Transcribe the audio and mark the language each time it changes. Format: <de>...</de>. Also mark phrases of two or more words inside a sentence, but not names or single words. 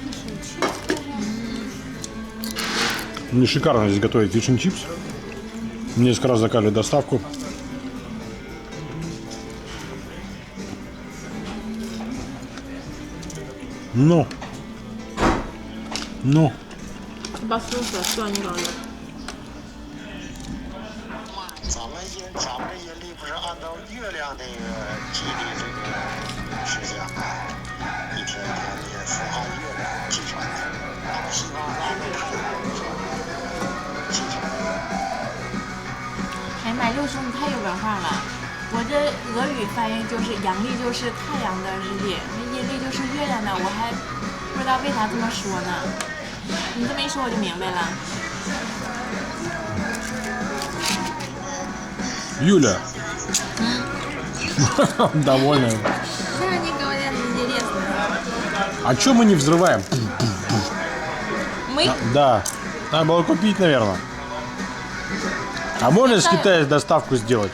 <ru>Мне шикарно здесь готовить</ru> <en>fish and chips.</en> <ru>Несколько раз заказывали доставку. Ну. Послушай, что они говорят.</ru> <zh>咱们阴历不是按照月亮那个纪历这个时间吗？一天一天的是按月亮计算的。那么西方咱们是计算的。哎妈，六叔你太有文化了。我这俄语发音就是阳历就是太阳的日历，阴历就是月亮的，我还不知道为啥这么说呢。你这么一说我就明白了。</zh> <ru>Юля. Довольная. Да, они говорят интересно. А чё мы не взрываем? Мы? Да. Надо было купить, наверное. А можно с Китая доставку сделать?</ru>